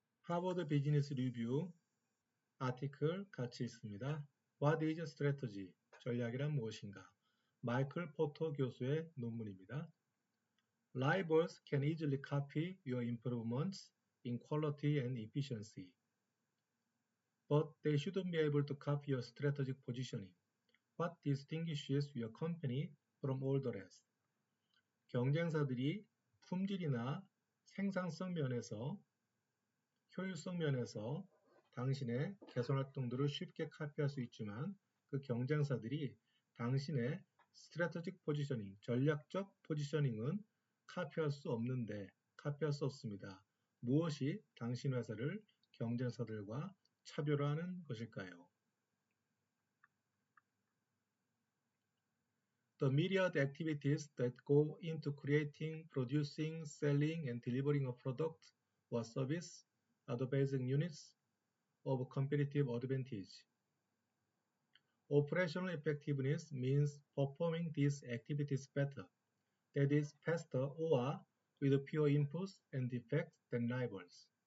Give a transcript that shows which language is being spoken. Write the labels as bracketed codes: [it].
[ko] 하버드 비즈니스 리뷰 아티클 같이 있습니다. [en] What is strategy? [ko] 전략이란 무엇인가? 마이클 포터 교수의 논문입니다. [en] Rivals can easily copy your improvements in quality and efficiency, but they shouldn't be able to copy your strategic positioning. What distinguishes your company from all the rest? [ko] 경쟁사들이 품질이나 생산성 면에서 효율성 면에서 당신의 개선 활동들을 쉽게 카피할 수 있지만 그 경쟁사들이 당신의 스트래터직 포지셔닝, 전략적 포지셔닝은 카피할 수 없습니다. 무엇이 당신 회사를 경쟁사들과 차별화하는 것일까요? [en] The myriad activities that go into creating, producing, selling, and delivering a product or service are the basic units of competitive advantage. Operational effectiveness means performing these activities better, that is, faster or with fewer inputs and defects than rivals.